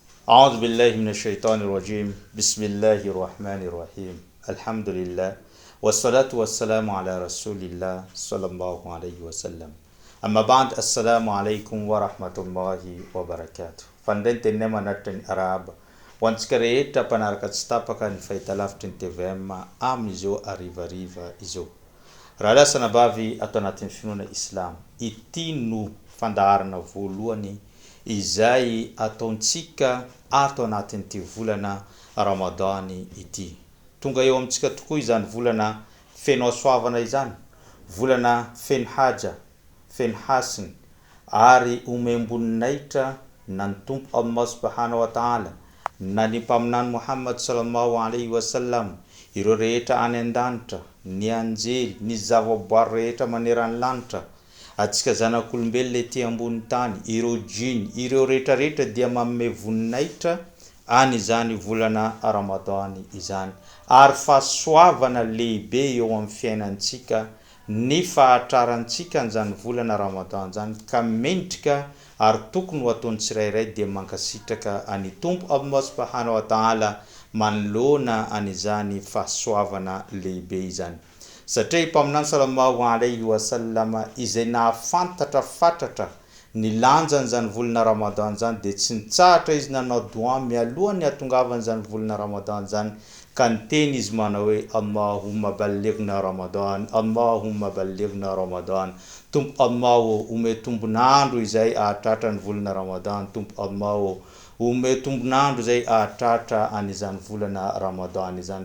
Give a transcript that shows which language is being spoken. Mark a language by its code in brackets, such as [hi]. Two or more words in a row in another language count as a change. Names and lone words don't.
[ar] أعوذ بالله من الشيطان الرجيم بسم الله الرحمن الرحيم الحمد لله والصلاة والسلام على رسول الله صلى الله عليه وسلم أما بعد السلام عليكم ورحمة الله وبركاته فندنت نما نتن أراب وانسك [mg] rehetra mpanaraka tsy tapaka ny fahitalavitra ny TVM amin'izao arivariva izao. Raha lasana bavy ato anatin'ny finoana Islam, ity no fandaharana voalohany izay ataontsika ato anatin'ity volana Ramadan ity. Tonga eo amintsika tokoa izany volana feno soavana izany, volana feno haja, feno hasina ary omemboninahitra nan Tompo [ar] الله سبحانه وتعالى [mg] na ny mpaminany Muhammad [ar] صلى الله عليه وسلم, [mg] ireo rehetra any an-danitra, ny anjely, ny zavaboary rehetra maneran'ny lanitra, atsika zanak'olombelona ety ambony tany, ireo jiny, ireo rehetra dia manome voninahitra any izany volana Ramadan izany. Ary fahasoavana lehibe eo amin'ny fiainantsika, ny fahatrarantsika an'izany volana Ramadan zany, ka mendrika ary tokony ho ataony tsirairay dia mankasitraka any Tompo [ar] الله سبحانه وتعالى [mg] manoloana an'izany fahasoavana lehibe izany. Satria mpaminany [ar] صلى الله عليه وسلم [mg] izay nahafantatra fatratra ny lanjany zany volana Ramadan zany dia tsy nitsahatra izy nanao dua mialohan'ny hatongavany zany volana Ramadan zany, ka niteny izy manao hoe [ar] اللهم بلغنا رمضان اللهم بلغنا رمضان. [mg] Tompo Allah ome tombonandro izay ahatratra ny volana Ramadan, Tompo Allah ome tombonandro izay ahatratra an'izany volana Ramadan izany.